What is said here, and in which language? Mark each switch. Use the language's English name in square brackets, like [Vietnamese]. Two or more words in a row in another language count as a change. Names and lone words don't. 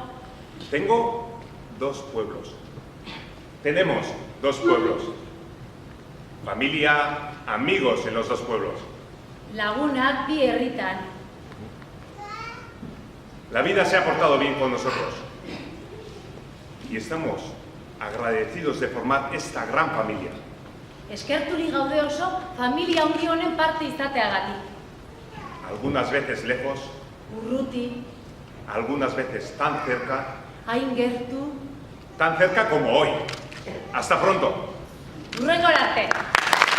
[Spanish] Tengo dos pueblos. Tenemos dos pueblos. Familia, amigos en los dos pueblos. [Basque] Lagunak bi herritan. [Spanish] La vida se ha portado bien con nosotros. Y estamos agradecidos de formar esta gran familia. [Basque] Eskerturik gaude oso familia handi honen parte izateagatik. [Spanish] Algunas veces lejos, [Basque] Urruti, [Spanish] algunas veces tan cerca, [Basque] hain gertu, [Spanish] tan cerca como hoy. Hasta pronto. [Basque] hurrengora arte.